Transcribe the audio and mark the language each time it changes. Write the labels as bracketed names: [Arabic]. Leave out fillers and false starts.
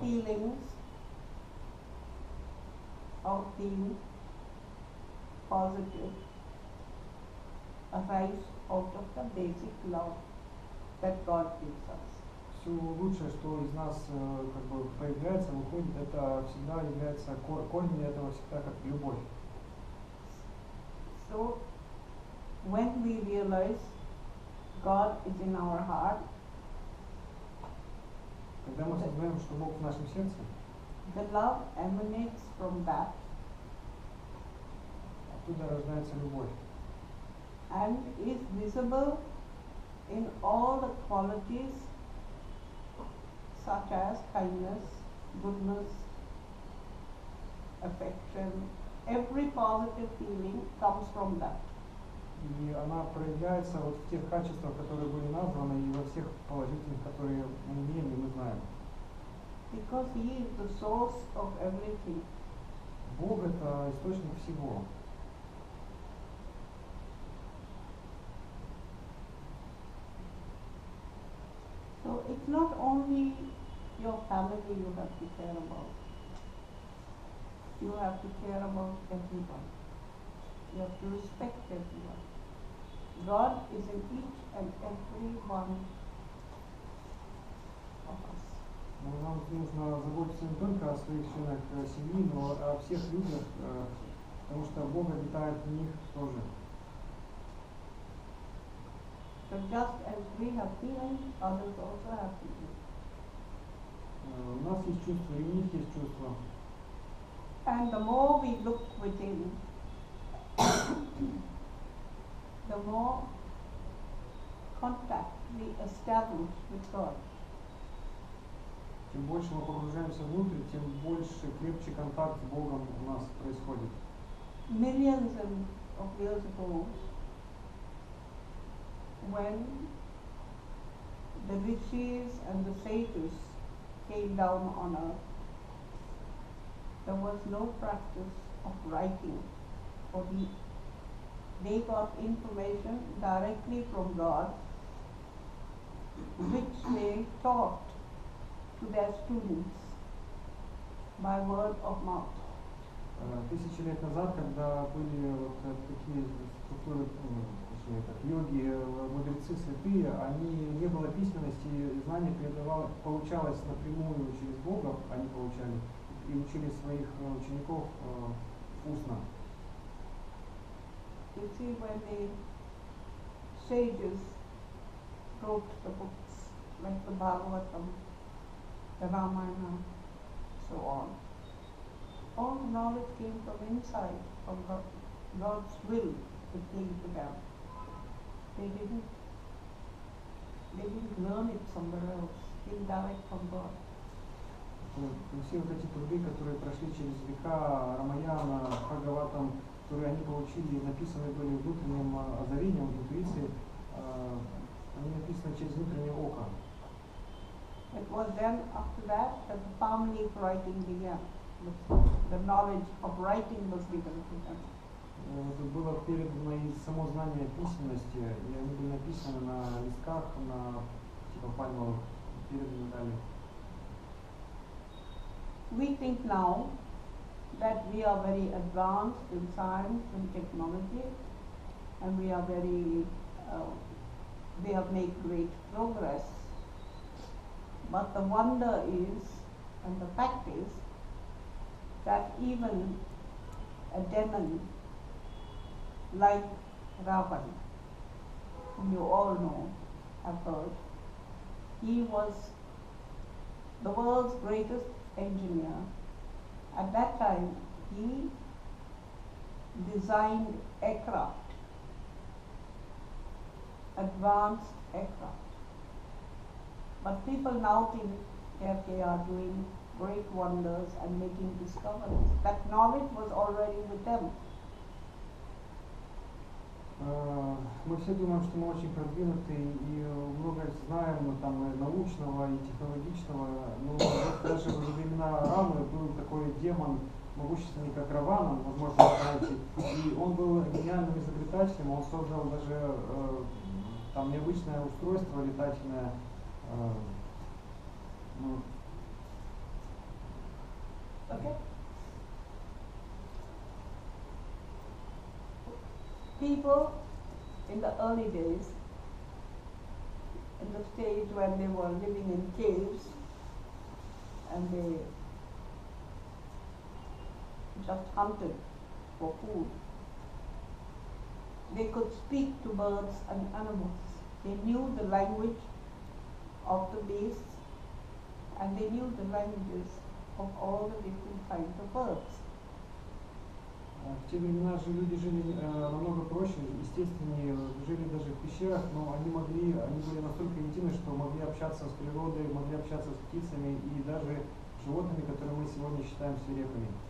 [English] feelings of being positive arise out of the basic love that God gives us. [Russian] Все лучшее, что из нас как бы проявляется, выходит, это всегда является корнем этого всегда как любовь. [English] So when we realize God is in our heart, [Russian] Когда мы осознаем, что Бог в нашем сердце, [English] the love emanates from that [Russian] оттуда рождается любовь. [English] and is visible in all the qualities such as kindness, goodness, affection. Every positive feeling comes from that. [Russian] И она проявляется вот в тех качествах, которые были названы, и во всех положительных, которые мы имеем и мы знаем. [English] Because He is the source of everything. [Russian] Бог это источник всего. [English] So it's not only your family you have to care about. You have to care about everyone. You have to respect everyone. God is in each and every one of us. [Russian] Нам нужно заботиться не только о своих членах семьи, но и о всех людях, потому что Бог обитает в них тоже. [English] So just as we have feelings, others also have feelings. [Russian] У нас есть чувства, и у них есть чувства. [English] And the more we look within, the more contact we establish with God. [Russian] Чем больше мы погружаемся внутрь, тем больше, крепче контакт с Богом у нас происходит. [English] Millions of years ago, when the rishis and the sages came down on earth, there was no practice of writing, for they got information directly from God, which they taught to their students by word of mouth. [Russian] Тысячи лет назад, когда были вот такие структуры, точнее, как йоги, мудрецы, святые, они не было письменности, знание получалось напрямую через Бога, они получали и учили своих учеников устно. [English] You see, when the sages wrote the books like the Bhagavatam, the Ramayana, so on, all the knowledge came from inside, from God's will that came to them. They didn't learn it somewhere else, it came direct from God. [Russian] Все вот эти труды, которые прошли через века, Рамаяна, Бхагаватам, которые они получили, написаны были внутренним озарением, интуицией, они написаны через внутреннее око. [English] It was then after that that the family writing began. The knowledge of writing was given to them. [Russian] Это было передано и само знание письменности, и они были написаны на листках, на типа пальмовых, переданы далее. [English] We think now that we are very advanced in science and technology, and we have made great progress. But the wonder is, and the fact is, that even a demon like Ravan, whom you all know, have heard, he was the world's greatest engineer. At that time, he designed aircraft, advanced aircraft. But people now think that they are doing great wonders and making discoveries. That knowledge was already with them. [Russian] Мы все думаем, что мы очень продвинуты и много знаем там научного и технологичного, но даже во времена Рамы был такой демон, могущественный как Равана, возможно, вы знаете, и он был гениальным изобретателем, он создал даже там необычное устройство летательное. [English] Okay? People in the early days, in the stage when they were living in caves and they just hunted for food, they could speak to birds and animals. They knew the language of the beasts and they knew the languages of all the different kinds of birds. [Russian] В те времена же люди жили намного проще, естественнее, жили даже в пещерах, но они были настолько интимны, что могли общаться с природой, могли общаться с птицами и даже животными, которые мы сегодня считаем свирепыми.